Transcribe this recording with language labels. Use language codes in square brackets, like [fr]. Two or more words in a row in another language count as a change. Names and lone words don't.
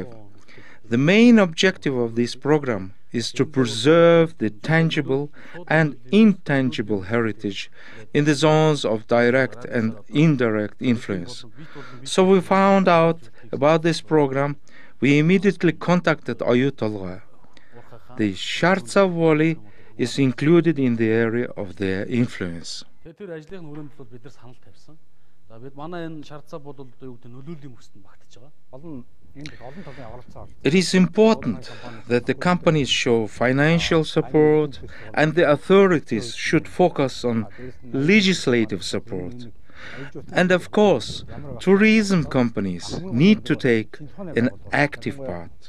[en] The main objective of this program is to preserve the tangible and intangible heritage in the zones of direct and indirect influence. So we found out about this program. We immediately contacted Oyu. the 샤르차브 Valley is included in the area of their influence. [mn] Тэр ажлын өрөөнд бол бид нар санал тавьсан. За бид манай энэ 샤르차브 бол одоо юу гэдэг нөлөөллийн мөсөнд багтаж байгаа. [en] It is important that the companies show financial support and the authorities should focus on legislative support. And of course, tourism companies need to take an active part.